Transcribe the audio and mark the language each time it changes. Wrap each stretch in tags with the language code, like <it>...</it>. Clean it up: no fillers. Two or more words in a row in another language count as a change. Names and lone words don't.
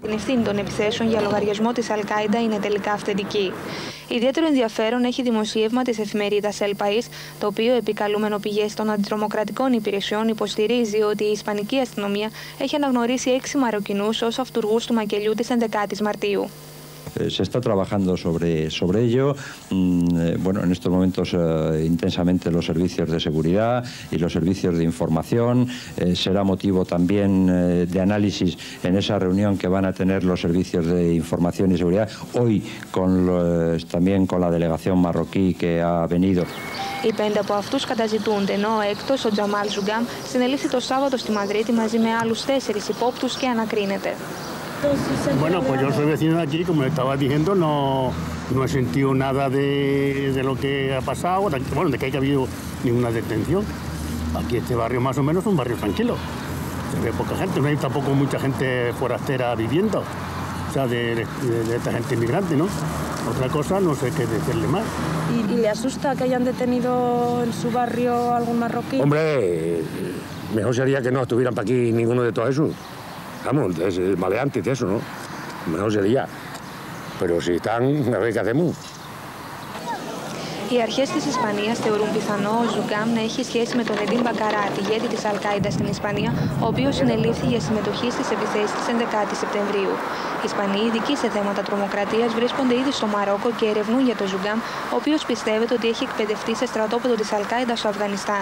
<el>Την ευθύνη των επιθέσεων για λογαριασμό της Αλ-Κάιντα είναι τελικά αυθεντική. Ιδιαίτερο ενδιαφέρον έχει δημοσίευμα της εφημερίδας El País, το οποίο, επικαλούμενο πηγές των αντιτρομοκρατικών υπηρεσιών, υποστηρίζει ότι η Ισπανική αστυνομία έχει αναγνωρίσει 6 Μαροκινούς ως αυτουργούς του μακελιού της 11ης Μαρτίου.</el> <es>Se está trabajando sobre ello. Bueno, en estos momentos intensamente los servicios de seguridad y los servicios de información. Será motivo también de análisis en esa reunión que van a tener los servicios de información y seguridad. Hoy también con la delegación marroquí que ha venido.</es> <el>Οι 5 από αυτούς καταζητούνται, ενώ ο έκτος, ο Τζαμάλ Ζουγκάμ, συνελήφθη το Σάββατο στη Μαδρίτη μαζί με άλλους 4 υπόπτους και ανακρίνεται.</el> <es>Bueno, pues yo soy vecino de aquí, como le estaba diciendo, no he sentido nada de lo que ha pasado, bueno, de que haya habido ninguna detención. Aquí este barrio más o menos es un barrio tranquilo, se ve poca gente, no hay tampoco mucha gente forastera viviendo, o sea, de esta gente inmigrante, ¿no? Otra cosa, no sé qué decirle más. ¿Y le asusta que hayan detenido en su barrio algún marroquí? Hombre, mejor sería que no estuvieran para aquí ninguno de todos esos. Vamos, es maleante de eso, ¿no? Mejor sería. Pero si están, a ver qué hacemos.</es> <el>Οι αρχές της Ισπανίας θεωρούν πιθανό ο Ζουγκάμ να έχει σχέση με τον Εντίν Μπακαράτ, ηγέτη της Αλ-Κάιντα στην Ισπανία, ο οποίος συνελήφθη για συμμετοχή στις επιθέσεις της 11ης Σεπτεμβρίου. Οι Ισπανοί ειδικοί σε θέματα τρομοκρατίας βρίσκονται ήδη στο Μαρόκο και ερευνούν για τον Ζουγκάμ, ο οποίος πιστεύεται ότι έχει εκπαιδευτεί σε στρατόπεδο της Αλ-Κάιντα στο Αφγανιστάν.</el>